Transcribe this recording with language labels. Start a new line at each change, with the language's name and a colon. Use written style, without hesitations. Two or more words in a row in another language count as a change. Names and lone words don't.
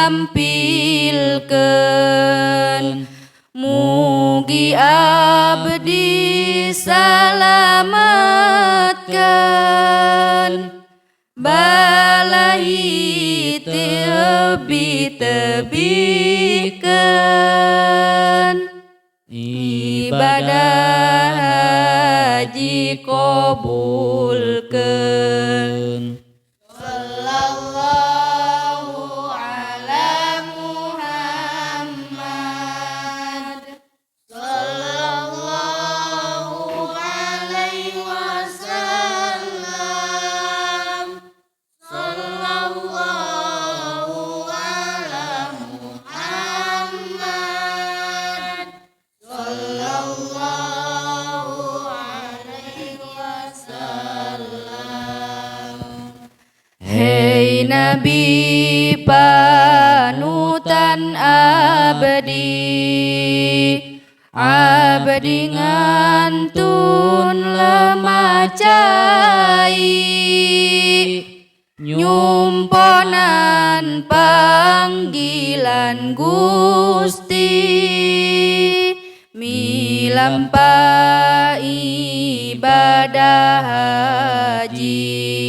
Sundanese: gampilkeun mugi abdi salamatkeun balahi tebih-tebihkeun ibadah haji qabulkeun.
Arabic: صلى الله على محمد صلى الله عليه وسلم صلى الله على محمد صلى الله عليه وسلم.
Sundanese: Hei Nabi panutan abdi abdi ngantun lemah cai nyumponan panggilan Gusti milampah ibadah haji.